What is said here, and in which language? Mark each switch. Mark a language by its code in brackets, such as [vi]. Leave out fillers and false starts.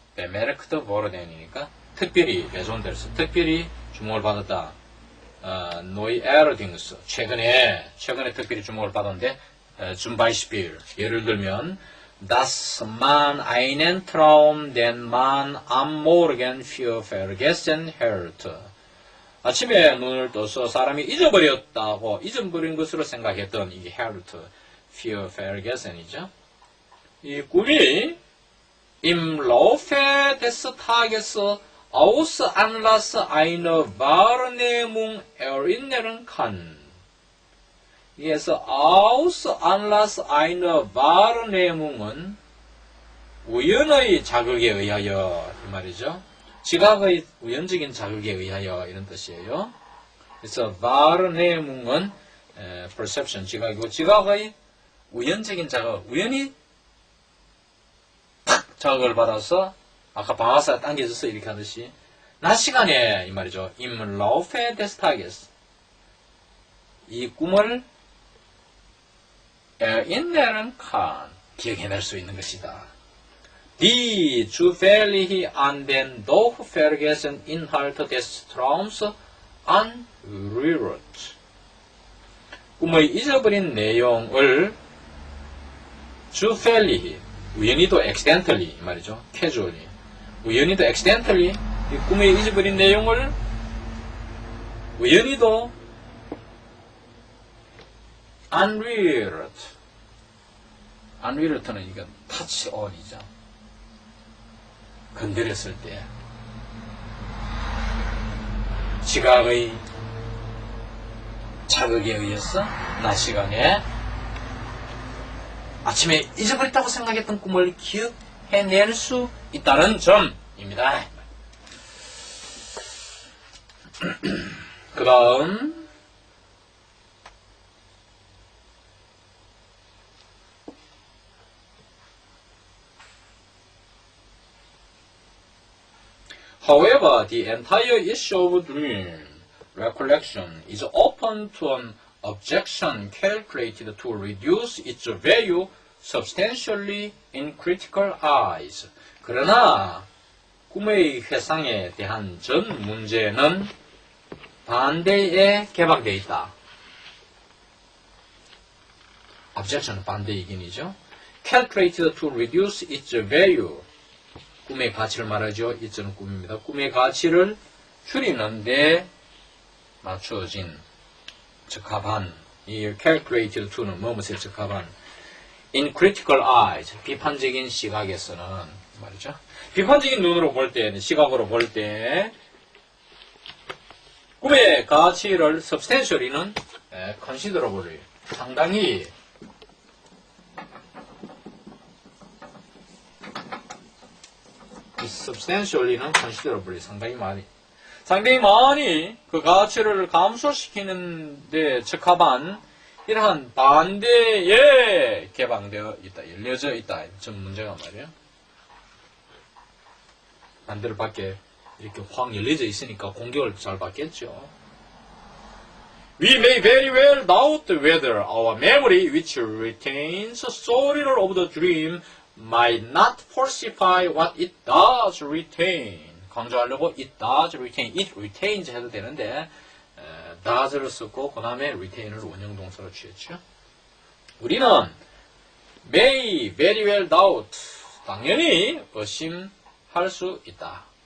[de] bemerkt worden [ko] 이니까 특별히 besonders, 특별히 주목을 받았다. [de] neuerdings [ko] 최근에 특별히 주목을 받았는데 [de] zum Beispiel [ko] 예를 들면 [de] dass man einen Traum, den man am Morgen für vergessen hält. [ko] 아침에 눈을 떠서 사람이 잊어버린 것으로 생각했던 이게 [de] hält, für vergessen [ko] 이죠. 이 꿈이 [de] im Laufe des Tages aus Anlass einer Wahrnehmung erinnern kann. [ko] 그래서 [de] aus Anlass einer Wahrnehmung [ko] 은 우연의 자극에 의하여 이 말이죠. 지각의 우연적인 자극에 의하여 이런 뜻이에요. 그래서 Wahrnehmung은 perception 지각이고 지각의 우연적인 자극, 우연히 탁 자극을 받아서 아까 방아쇠가 당겨져서 이렇게 하듯이 낮 시간에 이 말이죠. [de] im Laufe des Tages [ko] 이 꿈을 [de] erinnern kann. [ko] 기억해낼 수 있는 것이다. [de] Die zufällig an den doch vergessen Inhalt des Traums anrührt. [ko] 꿈의 잊어버린 내용을 zufällig, 우연히도 accidentally 말이죠. casually. 우연히도 accidentally, 이 꿈에 잊어버린 내용을 우연히도 unrührt. unrührt는 이건 [en] touch on [ko] 이죠. 건드렸을 때 지각의 자극에 의해서 낮 시간에 아침에 잊어버렸다고 생각했던 꿈을 기억해낼 수 있다는 점입니다. 그 다음 [en] However, the entire issue of dream recollection is open to an objection calculated to reduce its value substantially in critical eyes. [ko] 그러나 꿈의 회상에 대한 전 문제는 반대에 개방되어 있다. objection은 반대이긴이죠. [en] calculated to reduce its value. [ko] 꿈의 가치를 말하죠. 이점은 꿈입니다. 꿈의 가치를 줄이는 데 맞춰진 적합한 이 [en] calculated to [ko] 는 뭐뭐에 적합한 [en] in critical eyes [ko] 비판적인 시각에서는 말이죠. 비판적인 눈으로 볼 때, 시각으로 볼 때 꿈의 가치를 substantially는 considerably 상당히 substantially는 considerably 상당히 많이 그 가치를 감소시키는 데 적합한 이러한 반대에 개방되어 있다, 열려져 있다. 전 문제가 말이에요. 반대로 밖에 이렇게 확 열려져 있으니까 공격을 잘 받겠죠. [en] We may very well doubt whether our memory, which retains stories of the dream, might not falsify what it does retain. [ko] 강조하려고 [en] it does retain, it retains [ko] 해도 되는데 does를 쓰고 그 다음에 retain을 원형동사로 취했죠. 우리는 [en] may very well doubt, [ko] 당연히 의심할 수 있다.